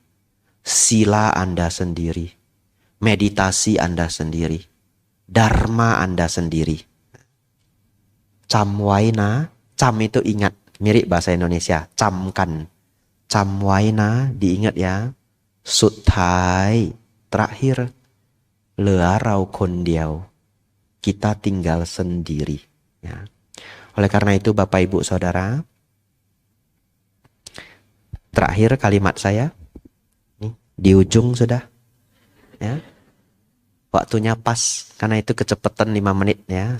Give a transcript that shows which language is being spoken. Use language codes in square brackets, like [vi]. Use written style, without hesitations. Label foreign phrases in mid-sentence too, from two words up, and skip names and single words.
[id] Sila Anda sendiri. Meditasi Anda sendiri. Dharma Anda sendiri. Camwaina, cam itu ingat, mirip bahasa Indonesia, camkan. Camwaina, diingat ya. Suthai, terakhir. [th] เหลือเราคนเดียว [id] kita tinggal sendiri, ya. Oleh karena itu Bapak Ibu Saudara, terakhir kalimat saya, nih, di ujung sudah, ya. Waktunya pas, karena itu kecepatan 5 menit, ya.